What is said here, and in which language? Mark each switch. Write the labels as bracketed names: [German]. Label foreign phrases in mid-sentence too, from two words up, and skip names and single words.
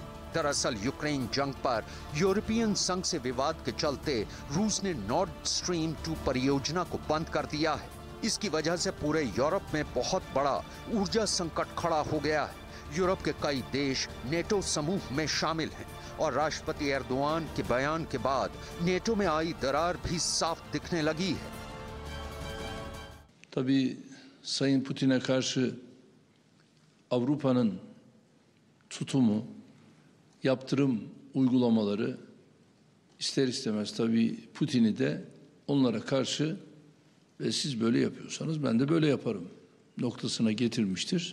[Hindi] दरअसल यूक्रेन जंग पर यूरोपियन संघ से विवाद के चलते रूस ने नॉर्ड स्ट्रीम 2 परियोजना को बंद कर दिया है। इसकी वजह से पूरे यूरोप में बहुत बड़ा ऊर्जा संकट खड़ा हो गया है। यूरोप के कई देश नेटो समूह में शामिल हैं और राष्ट्रपति एर्दोआन के बयान के बाद नेटो में आई दरार भी साफ दिखने लगी है। [Turkish] Tabii Sayın Putin'e karşı Avrupa'nın tutumu, yaptırım uygulamaları ister istemez tabii Putin'i de onlara karşı ve siz böyle yapıyorsanız ben de böyle yaparım noktasına getirmiştir.